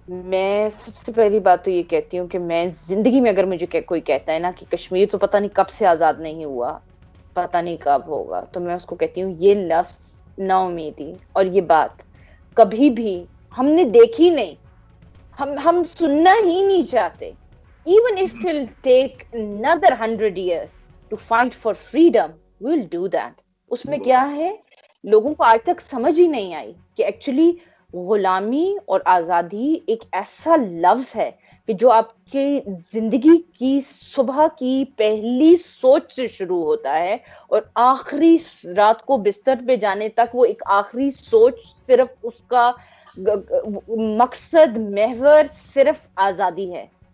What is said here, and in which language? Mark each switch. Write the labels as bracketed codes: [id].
[ur] میں سب سے پہلی بات تو یہ کہتی ہوں کہ میں زندگی میں اگر مجھے کوئی کہتا ہے نا کہ کشمیر تو پتہ نہیں کب سے آزاد نہیں ہوا, پتہ نہیں کب ہوگا, تو میں اس کو کہتی ہوں یہ لفظ نا امیدی اور یہ بات کبھی بھی ہم نے دیکھی نہیں, ہم سننا ہی نہیں چاہتے. [en] Even if it will take another 100 years to fight for freedom, we'll do that. [ur] اس میں کیا ہے, لوگوں کو آج تک سمجھ ہی نہیں آئی کہ ایکچولی غلامی اور آزادی ایک ایسا لفظ ہے کہ جو آپ کی زندگی کی صبح کی پہلی سوچ سے شروع ہوتا ہے اور آخری رات کو بستر پہ جانے تک وہ ایک آخری سوچ, صرف اس کا مقصد محور صرف آزادی ہے.